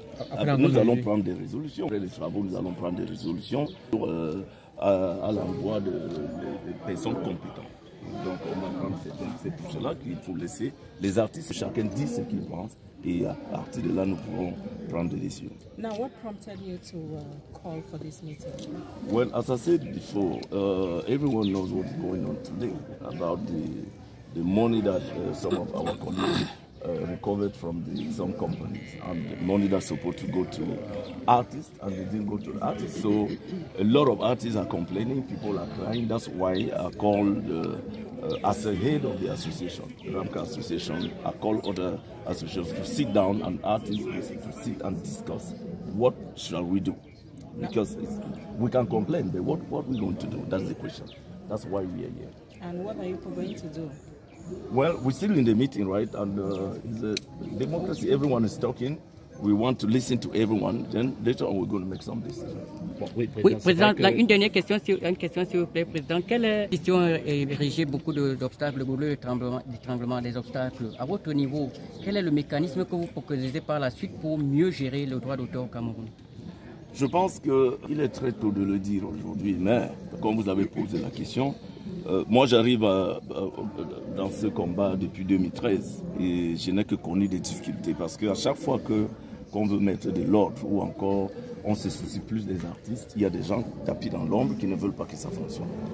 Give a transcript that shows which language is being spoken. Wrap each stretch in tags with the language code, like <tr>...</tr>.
<fr>Après, nous allons prendre des résolutions. Après les travaux, nous allons prendre des résolutions à l'endroit des personnes compétentes. Donc, on va prendre c'est pour cela qu'il faut laisser les artistes, chacun dit ce qu'il pense. Et à partir de là, nous pourrons prendre des décisions.</fr> <en>Now, what prompted you to call for this meeting? Well, as I said before, everyone knows what's going on today about the money that some of our colleagues recovered from some companies, and the money that's supposed to go to artists, and they didn't go to the artists. So a lot of artists are complaining, people are crying. That's why I called, as a head of the association, the Ramka Association, I called other associations to sit down and artists to sit and discuss what shall we do. Because we can complain, but what are we going to do? That's the question. That's why we are here. And what are you going to do? Well, we're still in the meeting, right? And it's a democracy. Everyone is talking. We want to listen to everyone. Then later on, we're going to make some decisions.</en> <fr>Oui, Président, une dernière question, s'il vous plaît, Président. Quelle question a érigé beaucoup d'obstacles, le tremblement des obstacles? À votre niveau, quel est le mécanisme que vous proposez par la suite pour mieux gérer le droit d'auteur au Cameroun? Je pense qu'il est très tôt de le dire aujourd'hui, mais comme vous avez posé la question, moi j'arrive dans ce combat depuis 2013 et je n'ai que connu des difficultés parce qu'à chaque fois qu'on veut mettre de l'ordre ou encore on se soucie plus des artistes, il y a des gens tapis dans l'ombre qui ne veulent pas que ça fonctionne.</fr>